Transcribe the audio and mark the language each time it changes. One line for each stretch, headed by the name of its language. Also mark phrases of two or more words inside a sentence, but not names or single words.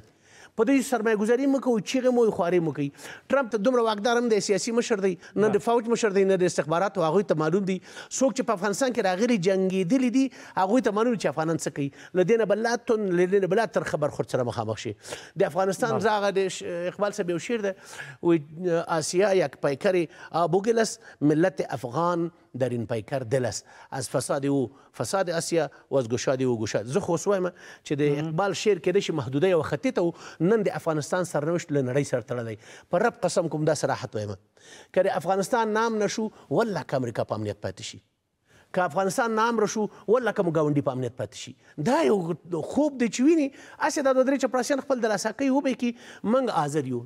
Pashto: په دوی سرمایه ګذاري مه کوو، چیغې مو خوارې مو کوي. ټرمپ ته دومره واکدار هم دی، سیاسي مشر دی، نه د فوج مشر دی، نه د استخباراتو. هغوی ته معلوم دي څوک چې په افغانستان کې راغلي جنګېدلي دي، هغوی ته معلوم چې افغانان څه کوي. له دې نه به لا تون له دې نه به لا ترخه برخورد سره مخامخ شي. د افغانستان زاغه د اقبال صاحب یو شعر ده، وایي
Persian: آسیا یک پیکر آبوگلس ملت افغان در این پیکر دل است، از فساد او فساد آسیا و از گشاد او گشاد.
Pashto: زه خو اوس وایم چې د اقبال شعر کېدای شي محدوده یوه خطي ته و، نن د افغانستان سرنوشت له نړۍ سره تړلی. په رب قسم کوم دا صراحت وایم، که د افغانستان نام نشو والله که امریکا په امنیت پاتې شي، که افغانستان نام رشو والله که مو ګاونډي په امنیت پاتې شي. دا یو خوب دی چې ویني هسې دا دوه درې چپړاسیان خپل د لاسا کوي وبې کي موږ حاضر یو.